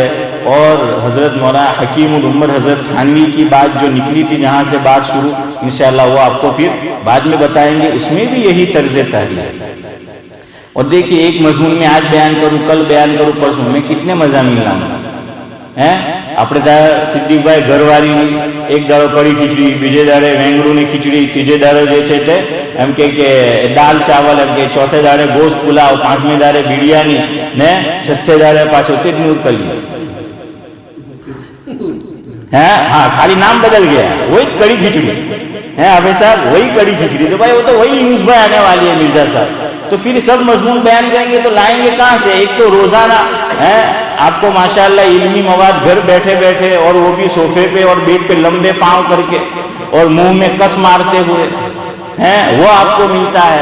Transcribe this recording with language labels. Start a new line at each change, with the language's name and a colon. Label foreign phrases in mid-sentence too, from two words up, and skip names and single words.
Urdu: اور حضرت مولانا حکیم الامت حضرت تھانوی کی بات جو نکلی تھی، جہاں سے بات شروع، انشاءاللہ وہ آپ کو پھر بعد میں بتائیں گے، اس میں بھی یہی طرز تحریر ہے۔ اور دیکھیے ایک مضمون میں آج بیان کروں، کل بیان کروں، پرسوں میں کتنے مضامین لاؤں ہیں۔
Gujarati: આપણે સિદ્દીકભાઈ ઘરવાળીની એક દાડો કઢી ખીચડી, બીજે દાડે વેંગડુની ખીચડી, ત્રીજે દાડે જે છે તે એમ કે દાલ ચાવલ, એમ કે ચોથે દાડે ગોશ્ત પુલાવ, પાંચમે દાડે બિરયાની ને છઠ્ઠે દાડે પાછો તે જ નૂરકલી
Urdu: ہے، ہاں خالی نام بدل گیا، وہی کڑی کھچڑی ہے حافظ صاحب، وہی کڑی کھچڑی، تو بھائی وہ تو وہی نیوز بھائی آنے والی ہے مرزا صاحب، تو پھر سب مضمون بیان کریں گے تو لائیں گے کہاں سے؟ ایک تو روزانہ ہے آپ کو ماشاءاللہ علمی مواد گھر بیٹھے بیٹھے، اور وہ بھی صوفے پہ اور بیڈ پہ لمبے پاؤں کر کے اور منہ میں کس مارتے ہوئے ہیں، وہ آپ کو ملتا ہے۔